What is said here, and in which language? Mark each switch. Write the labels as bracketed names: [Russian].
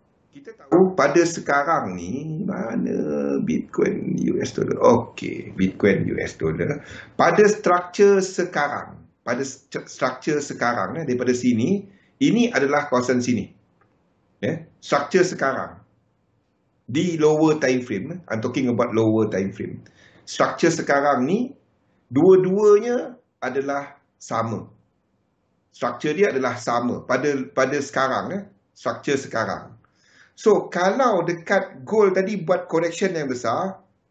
[Malay] Kita tahu pada sekarang ni, mana Bitcoin US dollar? Okey, Bitcoin US dollar. Pada struktur sekarang, daripada sini, ini adalah kawasan sini. Struktur sekarang. Di [English] lower time frame, I'm talking about lower time frame. [Malay] Struktur sekarang ni, dua-duanya adalah sama. Struktur dia adalah sama pada sekarang, struktur sekarang. So, kalau dekat gold tadi buat correction yang besar,